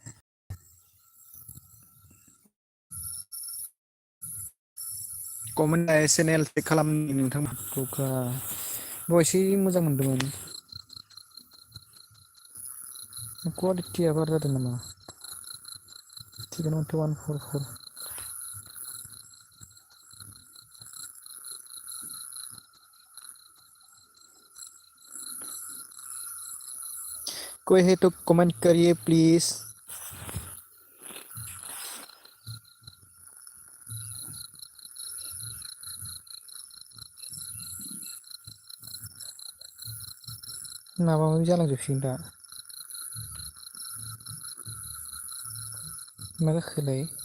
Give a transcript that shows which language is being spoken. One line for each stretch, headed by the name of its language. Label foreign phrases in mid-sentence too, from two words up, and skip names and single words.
English: comment channel check
Bodo: खालामनि नोंथांमोनखौ दहायसो मोजां मोनदोंमोन। कुवालिटिया बारा जादों नामा? थिगानो माथो 144।
Hindi: कोई है तो कमेंट करिए प्लीज।
Bodo: माबा माबि जालांजोबसिगोन दा। मा जाखोलाय?